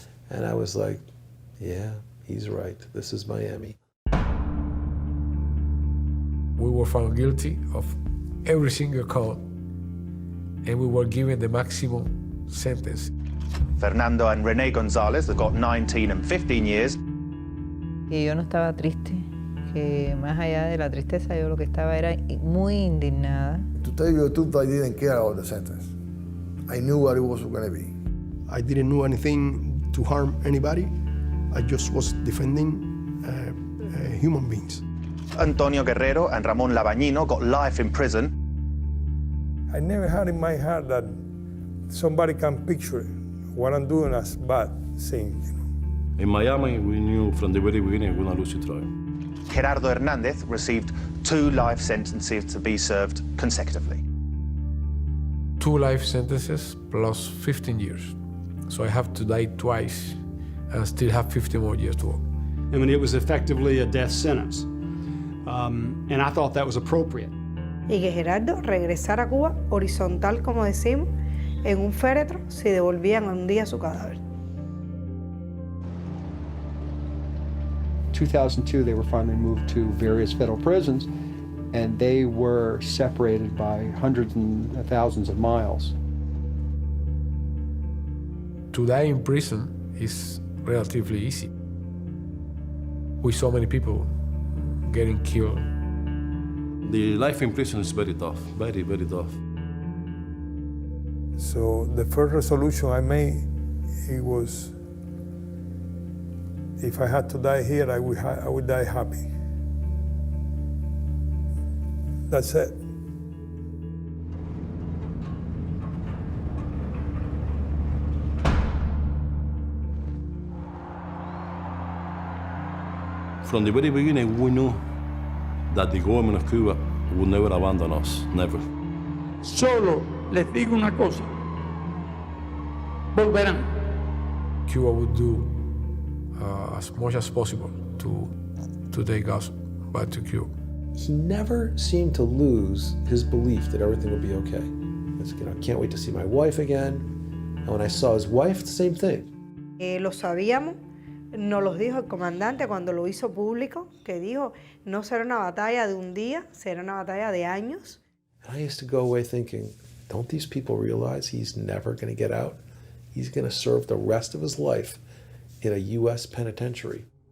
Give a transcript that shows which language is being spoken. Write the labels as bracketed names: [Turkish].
[English] And I was like, yeah, he's right. This is Miami. We were found guilty of every single count, and we were given the maximum sentence. Fernando and René González, they got 19 and 15 years. [Spanish] Y yo no estaba triste, que más allá de la tristeza, yo lo que estaba era muy indignada. [English] To tell you the truth, I didn't care about the sentence. I knew what it was going to be. I didn't do anything to harm anybody. I just was defending human beings. Antonio Guerrero and Ramón Labañino got life in prison. I never had in my heart that somebody can picture what I'm doing as bad thing. In Miami, we knew from the very beginning we're going to lose the trial. Gerardo Hernández received 2 life sentences to be served consecutively. 2 life sentences plus 15 years. So I have to die twice and still have 50 more years to go. I mean, it was effectively a death sentence. And I thought that was appropriate. [Spanish] Y que Gerardo regresara a Cuba horizontal, como decimos, en un féretro si devolvían un día su cadáver. [English] 2002, they were finally moved to various federal prisons, and they were separated by hundreds and thousands of miles. To die in prison is relatively easy. With so many people getting killed. The life in prison is very tough, very, very tough. So the first resolution I made, it was, if I had to die here, I would die happy. That's it. From the very beginning, we knew that the government of Cuba would never abandon us, never. [Spanish] Solo les digo una cosa, volverán. [English] Cuba would do as much as possible to take us back to Cuba. He never seemed to lose his belief that everything would be okay. It's, I can't wait to see my wife again. And when I saw his wife, the same thing. [Spanish] Lo sabíamos, nos lo dijo el comandante cuando lo hizo público, que dijo, no será una batalla de un día, será una batalla de años. [English] And I used to go away thinking, don't these people realize he's never going to get out? He's going to serve the rest of his life in a U.S. penitentiary.